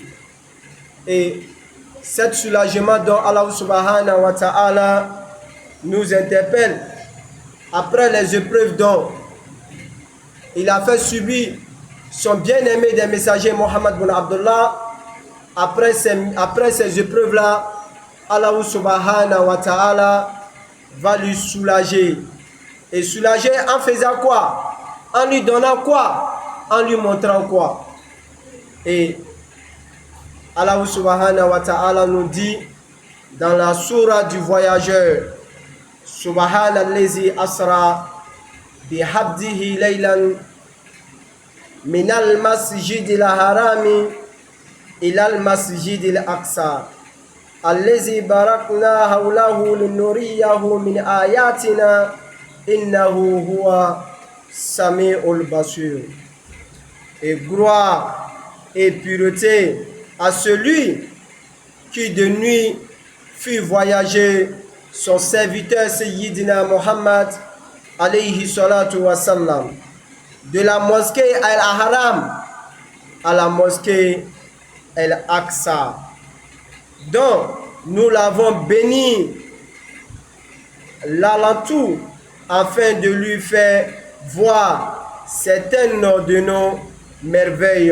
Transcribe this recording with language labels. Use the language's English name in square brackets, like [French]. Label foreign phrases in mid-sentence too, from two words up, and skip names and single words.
[French] Et cet soulagement dont [Arabic] الله سبحانه وتعالى [French] nous interpelle après les épreuves dont il a fait subir son bien-aimé des messagers Mohammed bin Abdullah, après ces épreuves-là, [Arabic] الله سبحانه وتعالى [French] va lui soulager. Et soulager en faisant quoi? En lui donnant quoi? En lui montrant quoi? Et [Arabic] الله سبحانه وتعالى [French] nous dit dans la sourate du voyageur: [Arabic] سبحان الذي أسرى بعبده ليلا من المسجد الحرام إلى المسجد الأقصى الذي باركنا حوله لنريه من آياتنا إنه هو السميع البصير. [French] Et gloire et pureté à celui qui de nuit fit voyager son serviteur Sayyidina Muhammad [Arabic] عليه الصلاة والسلام [French] de la mosquée Al-Haram à la mosquée Al-Aqsa, dont nous l'avons béni l'alentour afin de lui faire voir certaines de nos merveilles.